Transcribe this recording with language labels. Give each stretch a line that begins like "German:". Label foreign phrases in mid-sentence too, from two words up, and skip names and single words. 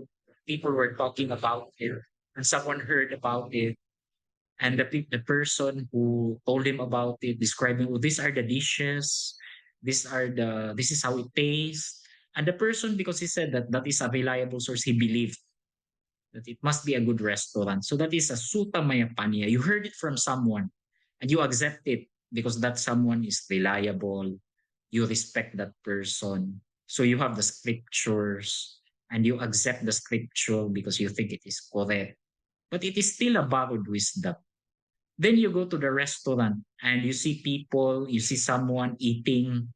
English: People were talking about it, and someone heard about it. And the person who told him about it, describing, oh, these are the dishes, this is how it tastes. And the person, because he said that that is a reliable source, he believed that it must be a good restaurant. So that is a
Pali: sutta maya panya.
English: You heard it from someone and you accept it because that someone is reliable. You respect that person. So you have the scriptures and you accept the scripture because you think it is correct. But it is still a borrowed wisdom. Then you go to the restaurant and you see people, you see someone eating.